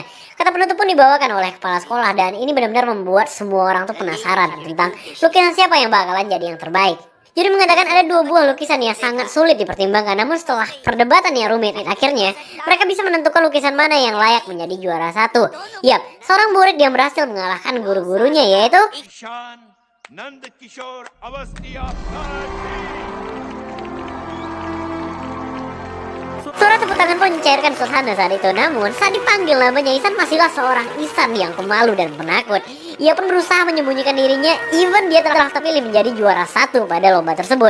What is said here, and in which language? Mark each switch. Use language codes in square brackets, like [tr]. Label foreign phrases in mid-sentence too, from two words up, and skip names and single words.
[id] Kata penutup pun dibawakan oleh kepala sekolah dan ini benar-benar membuat semua orang tuh penasaran tentang lukisan siapa yang bakalan jadi yang terbaik. Juri mengatakan ada 2 buah lukisan yang sangat sulit dipertimbangkan, namun setelah perdebatan yang rumit, akhirnya mereka bisa menentukan lukisan mana yang layak menjadi juara 1. Seorang murid yang berhasil mengalahkan guru-gurunya yaitu ईशान नंद किशोर अवस्थी Suara tepuk tangan pun mencairkan suasana saat itu. Namun saat dipanggil namanya, Ihsan masihlah seorang Ihsan yang pemalu dan penakut. Ia pun berusaha menyembunyikan dirinya, even dia telah terpilih menjadi juara 1 pada lomba tersebut.